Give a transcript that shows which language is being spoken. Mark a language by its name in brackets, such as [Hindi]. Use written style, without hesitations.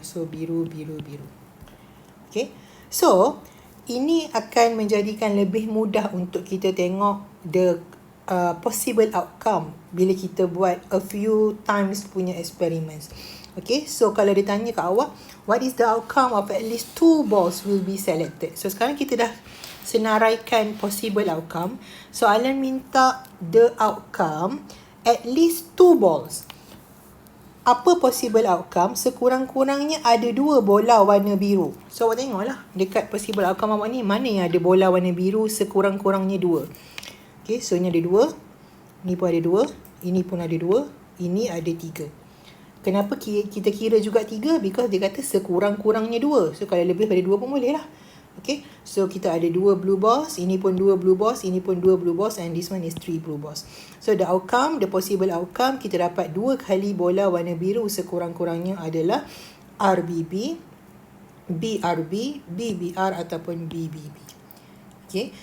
[Malay] So, biru, biru, biru. Okay. So, ini akan menjadikan lebih mudah untuk kita tengok [English] the possible outcome [Malay] bila kita buat a few times punya experiments. [English] Okay, so [Malay] kalau ditanya ke awak, [English] what is the outcome of at least 2 balls will be selected? [Malay] So sekarang kita dah senaraikan possible outcome. Soalan minta [English] the outcome at least 2 balls. [Malay] Apa possible outcome? Sekurang-kurangnya ada 2 bola warna biru. So awak tengoklah dekat possible outcome awak ni, mana yang ada bola warna biru sekurang-kurangnya 2. Okay, so ini ada 2. Ni pun ada 2. Ini pun ada 2. Ini ada 3. Kenapa kita kira juga 3? Because dia kata sekurang-kurangnya 2. So, kalau lebih pada 2 pun boleh lah. Okay. So, kita ada 2 blue balls. Ini pun 2 blue balls. Ini pun 2 blue balls. [English] And this one is 3 blue balls. [Malay] So, [English] the outcome, the possible outcome, [Malay] kita dapat 2 kali bola warna biru sekurang-kurangnya adalah RBB, BRB, BBR ataupun BBB. Okay.